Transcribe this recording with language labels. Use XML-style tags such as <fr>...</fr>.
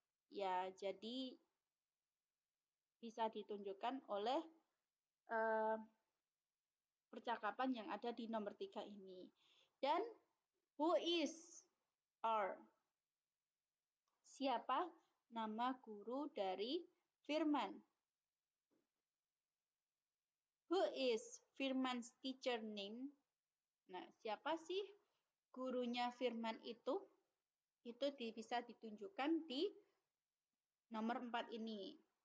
<id>Ya, jadi bisa ditunjukkan oleh percakapan yang ada di nomor 3 ini. Dan</id> <en>who is</en> <id>or siapa nama guru dari Firman?</id> <en>Who is Firman's teacher name?</en> <id>Nah, siapa sih gurunya Firman itu? Itu bisa ditunjukkan di nomor 4 ini.</id>